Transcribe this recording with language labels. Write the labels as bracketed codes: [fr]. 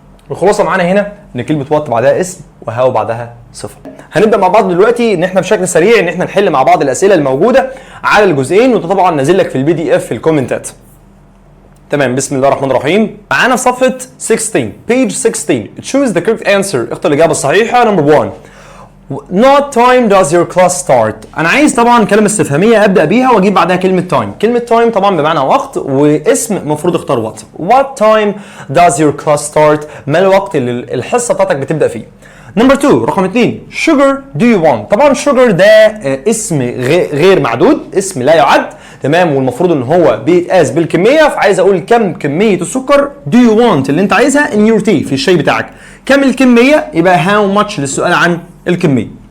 [ar] الخلاصه معانا هنا ان كلمه what بعدها اسم وهاو بعدها صفه. هنبدا مع بعض دلوقتي ان احنا بشكل سريع ان احنا نحل مع بعض الاسئله الموجوده على الجزئين، وده طبعا نازل لك في البي دي اف في الكومنتات. تمام، بسم الله الرحمن الرحيم. معانا في صفحه 16 [en] page 16 choose the correct answer، [ar] اختر الاجابه الصحيحه. [en] number 1 Not time does your class start. [ar] أنا عايز طبعا كلمة استفهامية أبدأ بيها وأجيب بعدها كلمة time. كلمة time طبعا بمعنى وقت، واسم مفروض اختار what. [en] What time does your class start؟ [ar] ما الوقت اللي الحصة بتاعتك بتبدأ فيه. [en] Number 2 رقم 2 sugar do you want. [ar] طبعا sugar ده اسم غير معدود، اسم لا يعد، تمام، والمفروض ان هو بيتقاس بالكميه، فعايز اقول كم كميه السكر [en] do you want [ar] اللي انت عايزها [en] in your tea [ar] في الشاي بتاعك. كم الكميه يبقى how much للسؤال عن الكميه.